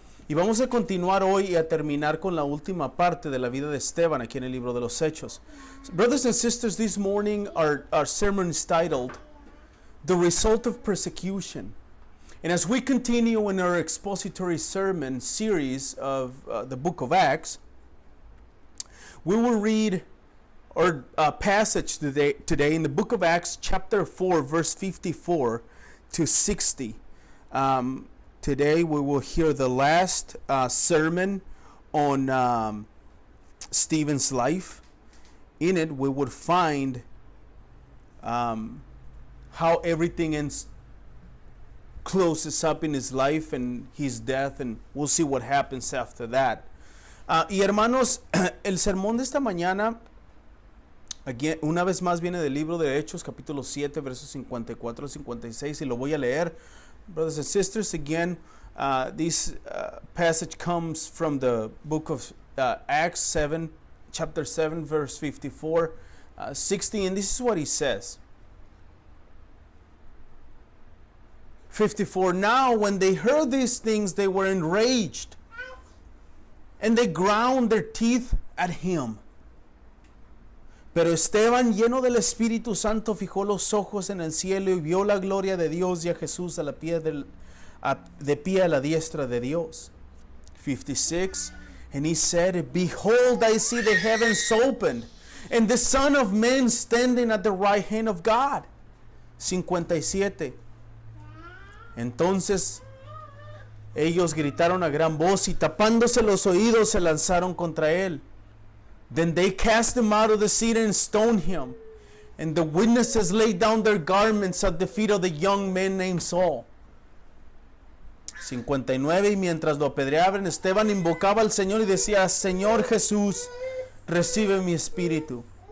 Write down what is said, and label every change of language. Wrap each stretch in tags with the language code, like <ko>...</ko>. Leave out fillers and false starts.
<es>Y vamos a continuar hoy y a terminar con la última parte de la vida de Esteban aquí en el libro de los Hechos.</es> <en>Brothers and sisters, this morning our sermon is titled, The Result of Persecution. And as we continue in our expository sermon series of the book of Acts, we will read our passage today in the book of Acts chapter 4, verse 54 to 60. Today we will hear the last sermon on Stephen's life. In it we would find how everything closes up in his life and his death, and we'll see what happens after that.</en> <es>Y hermanos, el sermón de esta mañana, again, una vez más viene del libro de Hechos, capítulo 7, versos 54 al 56, y lo voy a leer.</es> <en>Brothers and sisters, again, this passage comes from the book of Acts 7, chapter 7, verse 54, 60, and this is what he says. 54, now when they heard these things, they were enraged, and they ground their teeth at him.</en> <es>Pero Esteban, lleno del Espíritu Santo, fijó los ojos en el cielo y vio la gloria de Dios y a Jesús de pie a la diestra de Dios.</es> <en>56, and he said, Behold, I see the heavens opened, and the Son of Man standing at the right hand of God.</en> <es>57, entonces ellos gritaron a gran voz y tapándose los oídos se lanzaron contra él.</es> <en>Then they cast him out of the city and stoned him. And the witnesses laid down their garments at the feet of the young man named Saul.</en> <es>59, y mientras lo apedreaban, Esteban invocaba al Señor y decía, Señor Jesús, recibe mi espíritu.</es>